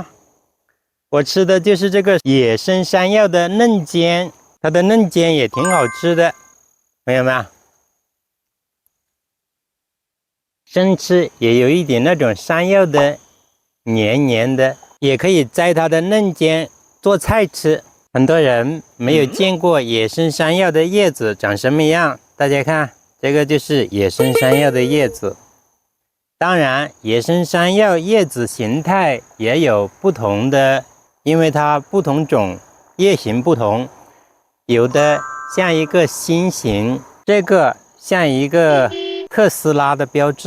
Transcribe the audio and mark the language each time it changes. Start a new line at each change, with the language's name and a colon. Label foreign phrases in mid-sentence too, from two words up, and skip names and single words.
Chinese: 我吃的就是这个野生山藥的嫩尖，它的嫩尖也挺好吃的，朋友们。生吃也有一點那種山藥的黏黏的，也可以摘它的嫩尖做菜吃。很多人沒有見過野生山藥的葉子長什麼樣，大家看，這個就是野生山藥的葉子。當然，野生山藥葉子形態也有不同的，因為它不同種，葉形不同，有的像一個心形，這個像一個特斯拉的標誌。